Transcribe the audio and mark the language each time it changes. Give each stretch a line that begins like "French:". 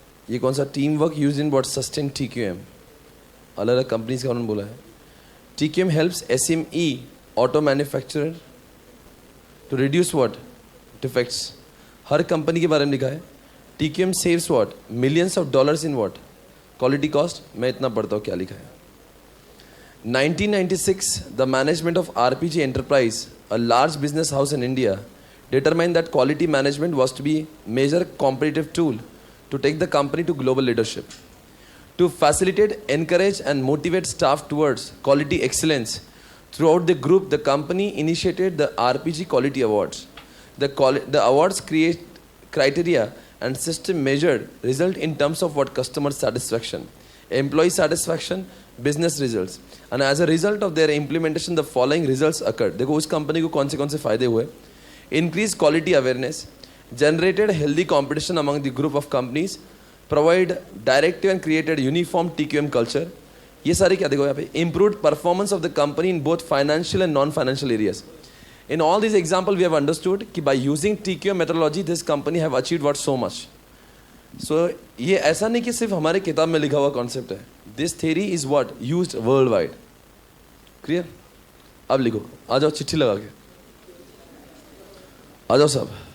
Hindi: ये कौन सा
English: Team work use in what sustain TQM.
Hindi: अलग अलग कंपनीज का उन्होंने बोला है.
English: TQM helps SME auto manufacturer to reduce what defects.
Hindi: हर company के बारे में लिखा है.
English: TQM saves what millions of dollars in what quality cost.
Hindi: मैं इतना पढ़ता हूँ क्या लिखा है.
English: 1996 the management of RPG Enterprise, a large business house in India, determined that quality management was to be major competitive tool to take the company to global leadership. To facilitate, encourage and motivate staff towards quality excellence throughout the group, the company initiated the RPG Quality Awards. The awards create criteria and system measured result in terms of what customer satisfaction, employee satisfaction, business results, and as a result of their implementation the following results occurred.
Hindi: देखो उस company को कौन से फायदे हुए.
English: Increased quality awareness, generated healthy competition among the group of companies, provide directive and created uniform TQM culture.
Hindi: ये सारे क्या देखो यहाँ पे.
English: Improved performance of the company in both financial and non-financial areas. In all these examples we have understood कि by using TQM methodology this company have achieved what so much.
Hindi: So ये ऐसा नहीं कि सिर्फ हमारे किताब में लिखा हुआ कॉन्सेप्ट है.
English: This theory is what used world wide.
Hindi: Clear? अब लिखो. आ जाओ चिट्ठी लगा के. आ जाओ सब.